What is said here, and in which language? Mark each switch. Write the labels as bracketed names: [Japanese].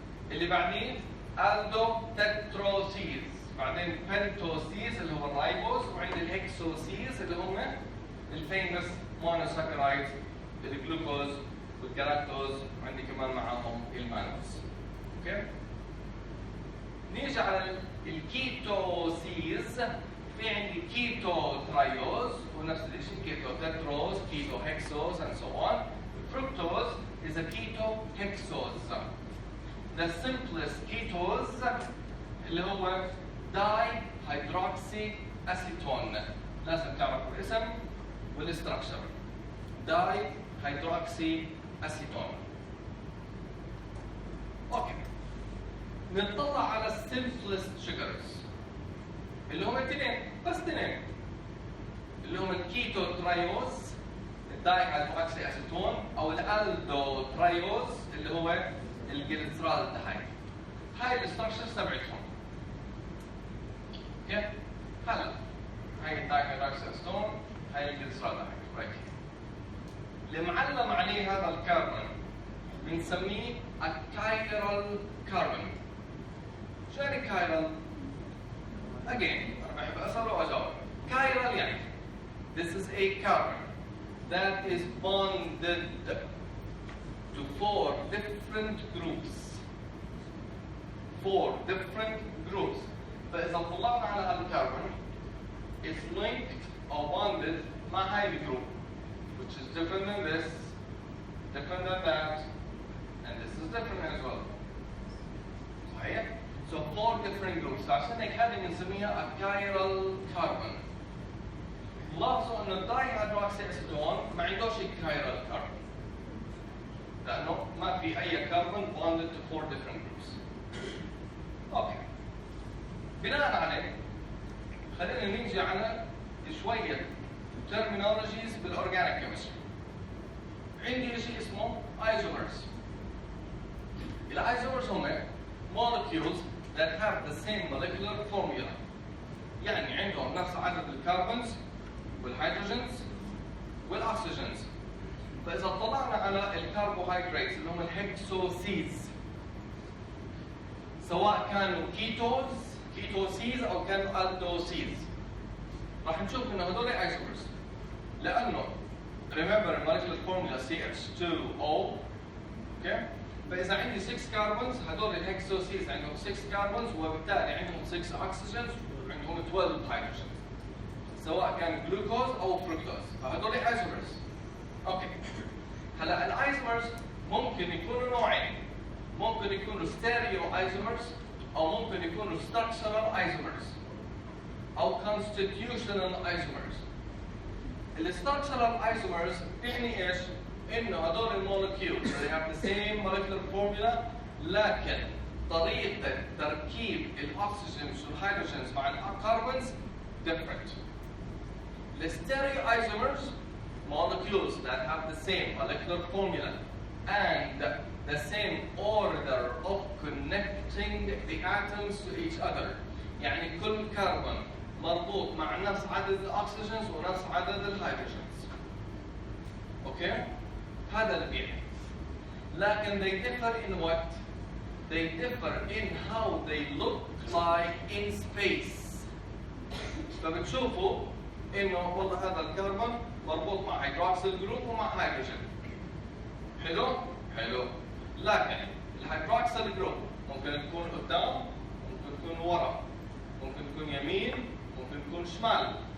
[Arabic] اللي بعدين الدو تتروسيز، بعدين بنتوسيز اللي هو الرايبوز، وعندي الهكسوسيز اللي هم الفيمس مونوساكرايدز، الجلوكوز والجلاكتوز، وعندي كمان معاهم المانوز. اوكي؟ نيجي على الكيتوسيز، في عندي كيتو ترايوز ونفس الشيء كيتو تتروز، كيتو هكسوز [English] and so on. Fructose is a keto hexose. The simplest ketose [Arabic] اللي هو [English] dihydroxyacetone. [Arabic] لازم تعرفوا الاسم والاستراكشر. [English] dihydroxyacetone. [Arabic] اوكي. نطلع على simplest sugars. اللي هم اثنين، بس اثنين، اللي هم الكيتو ترايوز الدايهيدروكسي اسيتون، او الالدو ترايوز اللي هو الجليسرالدهايد. هاي الاستراكشرز تبعتهم. اوكي؟ هلا هاي الدايهيدروكسي اسيتون، هاي الجليسرالدهايد، رايت. اللي معلم عليه هذا الكربون بنسميه الكايرال كربون. شو يعني كايرال؟ Again, أنا بحب أسأل وأجاوب. [English] Chiral [Arabic] يعني [English] this is a carbon that is bonded to 4 different groups. 4 different groups. [Arabic] فإذا طلعنا على هذا الكربون [English] it's linked or bonded مع هاي الجروب which is different than this, different than that, and this is different as well. [Arabic] صحيح؟ [English] So 4 different groups. [Arabic] عشان هيك هذه بنسميها chiral carbon. لاحظوا انه الدايهيدروكسي اسيتون ما عندوش chiral carbon. لانه ما في اي كربون [English] bonded to 4 different groups. [Arabic] اوكي. بناء عليه خلينا نيجي على شوية terminologies بالاورجانيك كيمستري. عندي شيء اسمه isomers. الايزومرز هم [English] molecules that have the same molecular formula. [Arabic] يعني عندهم نفس عدد الكربونز والهيدروجينز والاكسجينز. فاذا طلعنا على الكربوهيدرات اللي هم الهكسوسيز، سواء كانوا كيتوسيز او كانوا الدوسيز، راح نشوف انه هذول ايزومرز. لانه [English] remember molecular formula CH2O. [Arabic] اوكي؟ فإذا عندي 6 كربونز، هذول الهكسوسيز عندهم 6 كربونز، وبالتالي عندهم 6 أكسجينز وعندهم 12 هيدروجينز. سواء كان جلوكوز أو فركتوز، فهذول ايزومرز. أوكي. هلا الايزومرز ممكن يكونوا نوعين. ممكن يكونوا ستيريو ايزومرز، أو ممكن يكونوا ستراكشرال ايزومرز، أو كونستيتيوشنال ايزومرز. الستراكشرال ايزومرز يعني ايش؟ انه هذول المولكيولز [English] they have the same molecular formula، [Arabic] لكن طريقة تركيب الاكسجينز والهيدروجينز مع الكربونز different. [English] The stereoisomers molecules that have the same molecular formula and the same order of connecting the atoms to each other. [Arabic] يعني كل كربون مربوط مع نفس عدد الاكسجينز ونفس عدد الهيدروجينز. اوكي؟ هذا اللي بيعني. لكن [English] they differ in what? They differ in how they look like in space. [Arabic] فبتشوفوا انه والله هذا الكربون مربوط مع هيدروكسيل جروب ومع هيدروجين. حلو؟ حلو. لكن الهيدروكسيل جروب ممكن تكون قدام، ممكن تكون ورا، ممكن تكون يمين، ممكن تكون شمال.